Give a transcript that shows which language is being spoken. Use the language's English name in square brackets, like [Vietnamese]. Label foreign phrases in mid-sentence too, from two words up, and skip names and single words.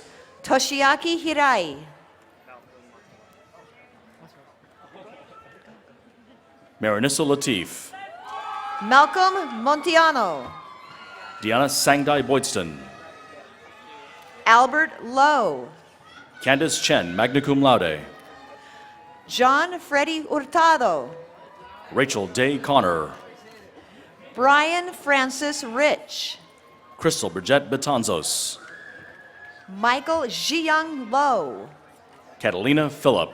[English] Toshiaki Hirai, Marinissa Latif, Malcolm Montiano, Deanna Sangdai Boydston, Albert Lowe, Candace Chen, [Latin] magna cum laude, [English] John Freddy Hurtado, Rachel Day Connor, Brian Francis Rich, Crystal Bridget Betanzos, Michael Jiyoung Lo, Catalina Phillip,